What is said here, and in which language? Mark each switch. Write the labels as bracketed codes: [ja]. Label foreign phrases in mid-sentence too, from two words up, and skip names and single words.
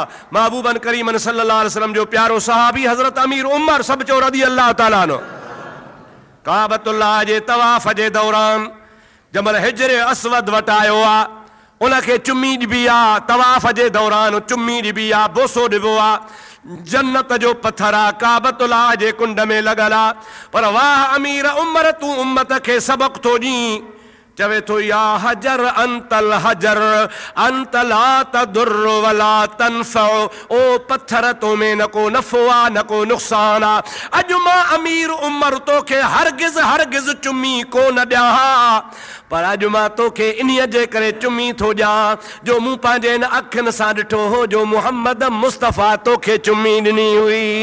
[sd] महबूबन करीमन [ar] صلى الله عليه وسلم [sd] जो प्यारो सहाबी हज़रत अमीर उमर सब चो [ar] رضي الله تعالى عنه [sd] काबतुल्लाह जे तवाफ़ जे दौरान जमल हिजर असवद वटि आयो आहे, उनखे चुमी ॾिबी आहे, तवाफ़ जे दौरान चुमी ॾिबी आहे, बोसो ॾिबो आहे, जन्नत जो पत्थर आहे, काबतुल्लाह जे कुंड में लॻल आहे। पर वाह अमीर उमर, तूं उम्मत खे सबक़ थो ॾीं, चवे थो [ar] يا حجر أنت الحجر أنت لا تضر ولا تنفع, [sd] ओ पत्थर तो में न को नफ़ो आहे न को नुक़सान आहे। अॼु मां अमीर उमर तोखे हरगिज़ हरगिज़ चुमी कोन ॾियां, पर अॼु मां तोखे इन्हीअ जे करे चुमी थो ॾियां जो मूं पंहिंजे इन अखियुनि सां ॾिठो हो जो मुहम्मद मुस्तफ़ा तोखे चुमी ॾिनी हुई।